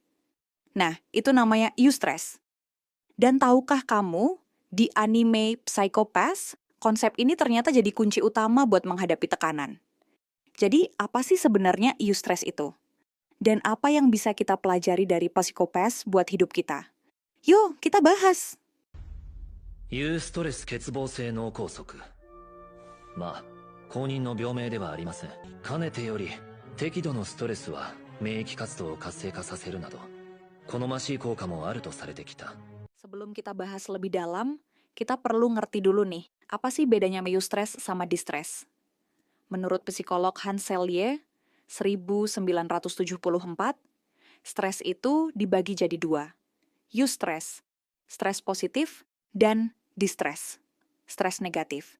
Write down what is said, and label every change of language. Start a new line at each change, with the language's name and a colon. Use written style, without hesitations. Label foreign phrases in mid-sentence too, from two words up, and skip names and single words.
Indonesian: Nah, itu namanya eustress. Dan tahukah kamu, di anime Psycho Pass, konsep ini ternyata jadi kunci utama buat menghadapi tekanan. Jadi, apa sih sebenarnya eustress itu? Dan apa yang bisa kita pelajari dari Psycho Pass buat hidup kita? Yuk, kita bahas!
Japanese: ユーストレス欠乏性脳梗塞。まあ、公認の病名ではありません。かねてより、適度のストレスは免疫活動を活性化させるなど、好ましい効果もあるとされてきた。
Indonesian: Sebelum kita bahas lebih dalam, kita perlu ngerti dulu nih, apa sih bedanya eustress sama distress? Menurut psikolog Hans Selye, 1974, stres itu dibagi jadi dua. Eustress, stres positif, dan distress, stres negatif.